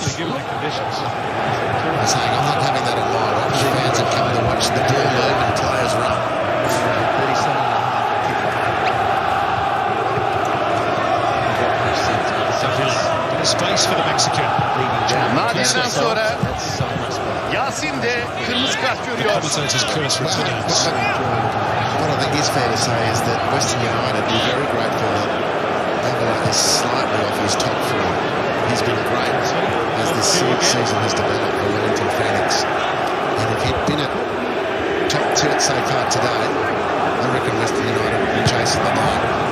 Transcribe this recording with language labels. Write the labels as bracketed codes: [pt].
[en] I'm saying I'm not having that on my watch. Fans have come to watch the ball move and players run. Bit of space for the Mexican. [tr] Nadir'den sonra Yasin de kırmızı kart görüyor. [en] Commentators curse returns. What I think is fair to say is that Western United be very grateful that Avila is slightly off his top form. He's been great as this season has developed for Wellington Phoenix. And if he'd been at top 2 at so far today, I reckon Western United would be chasing the line.